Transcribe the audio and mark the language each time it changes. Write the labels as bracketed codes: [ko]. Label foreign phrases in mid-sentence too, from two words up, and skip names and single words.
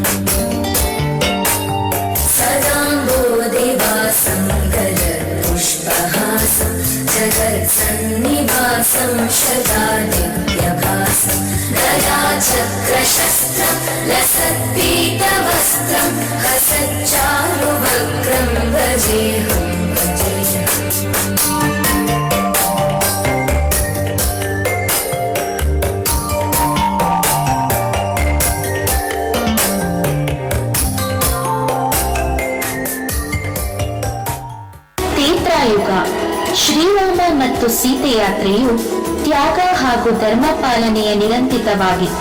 [sa] सदाम्बोधिवासं गजत्पुष्पहासं जगत्सन्निवासं शतादिव्यभासं गदाचक्रशस्त्रं लसत्पीतवस्त्रं हसच्चारुवक्त्रं भजेऽहं भजेऽहम्. [kn] ತ್ರೇತಾಯುಗ. ಶ್ರೀರಾಮ ಮತ್ತು ಸೀತೆ ಯಾತ್ರೆಯು ತ್ಯಾಗ ಹಾಗೂ ಧರ್ಮ ಪಾಲನೆಯ ನಿರಂತರವಾಗಿತ್ತು.